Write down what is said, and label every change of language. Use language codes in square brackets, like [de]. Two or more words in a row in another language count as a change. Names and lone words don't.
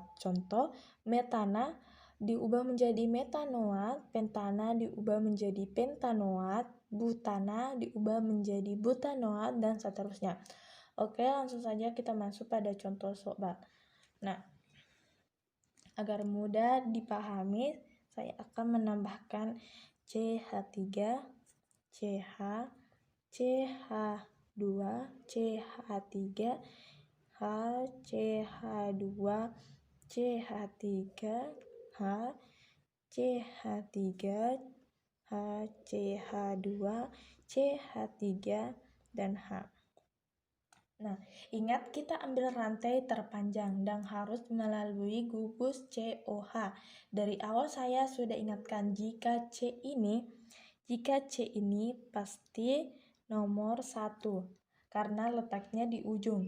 [id] Contoh, metana diubah menjadi metanoat, pentana diubah menjadi pentanoat, butana diubah menjadi butanoat, dan seterusnya. Oke, langsung saja kita masuk pada contoh soal. Nah, agar mudah dipahami, saya akan menambahkan CH3, CH, CH2, CH3, H, CH2, CH3, H, CH3, H, CH2, CH3, dan H. Nah, ingat kita ambil rantai terpanjang dan harus melalui gugus COH. Dari awal saya sudah ingatkan jika C ini pasti nomor 1 karena letaknya di ujung.